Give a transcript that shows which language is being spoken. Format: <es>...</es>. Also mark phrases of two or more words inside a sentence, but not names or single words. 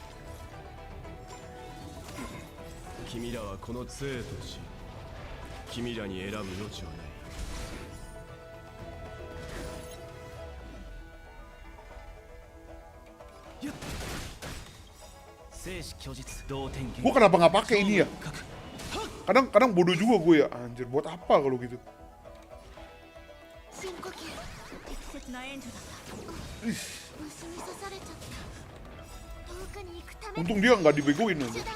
<ja>君らはこの杖とし、君らに選ぶ余地はない。</ja> <id>Gua kenapa nggak pakai ini ya? Kadang bodoh juga gue ya. Anjir, buat apa kalau gitu? Untung dia nggak dibegoin aja.</id>